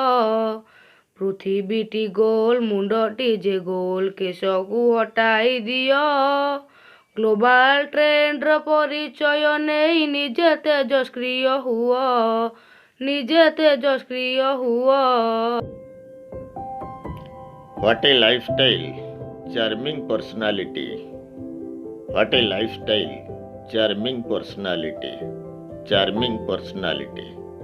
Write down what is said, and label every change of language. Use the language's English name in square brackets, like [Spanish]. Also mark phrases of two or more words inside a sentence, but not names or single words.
[Odia] ପୃଥିବୀଟି ଗୋଲ, ମୁଣ୍ଡଟି ଯେ ଗୋଲ, କେଶକୁ ହଟାଇ ଦିଅ। ଗ୍ଲୋବାଲ ଟ୍ରେଣ୍ଡର ପରିଚୟ ନେଇ ନିଜେ ତେଜସ୍କ୍ରିୟ ହୁଅ, ନିଜେ ତେଜସ୍କ୍ରିୟ ହୁଅ। [English] What a lifestyle, charming personality. What a lifestyle, charming personality, charming personality.